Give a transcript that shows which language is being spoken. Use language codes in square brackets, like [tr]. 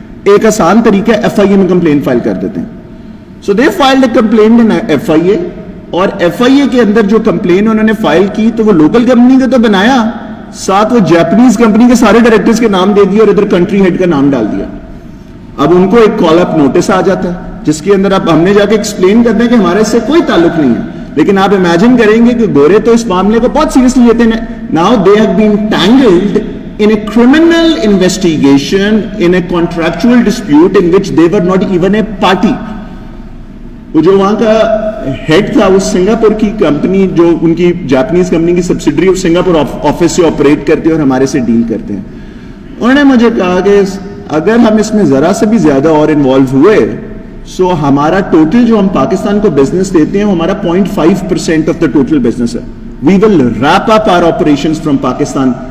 [ur] ایک آسان طریقہ ایف آئی اے میں کمپلین فائل کر دیتے ہیں. [en] so they filed a complain in F I A, [ur] اور ایف آئی اے کے اندر جو کمپلین انہوں نے فائل کی تو وہ لوکل کمپنی کا تو بنایا, ساتھ وہ جاپنیز کمپنی کے سارے ڈائریکٹرز کے نام دے دیے اور ادھر کنٹری ہیڈ کا نام ڈال دیا. اب ان کو ایک کال اپ نوٹس آ جاتا ہے جس کے اندر اب ہم نے جا کے ایکسپلین کرتے ہیں کہ ہمارے سے کوئی تعلق نہیں ہے. لیکن آپ امیجن کریں گے کہ گورے تو اس معاملے کو بہت سیریسلی لیتے ہیں. Now they have been ٹینگلڈ [en] in a criminal investigation in a contractual dispute in which they were not even a party. [ur] وہ جو وہاں کا ہیڈ تھا وہ سنگاپور کی کمپنی, جو ان کی جاپنیز کمپنی کی سبسیڈری آف سنگاپور آفس سے آپریٹ کرتے ہیں اور ہمارے سے ڈیل کرتے ہیں. انہوں نے مجھے کہا کہ اگر ہم اس میں ذرا سے بھی زیادہ اور انوالو ہوئے سو ہمارا ٹوٹل جو ہم پاکستان کو بزنس دیتے ہیں وہ ہمارا 0.5% آف دا ٹوٹل بزنس ہے. [en] We will wrap up our operations from Pakistan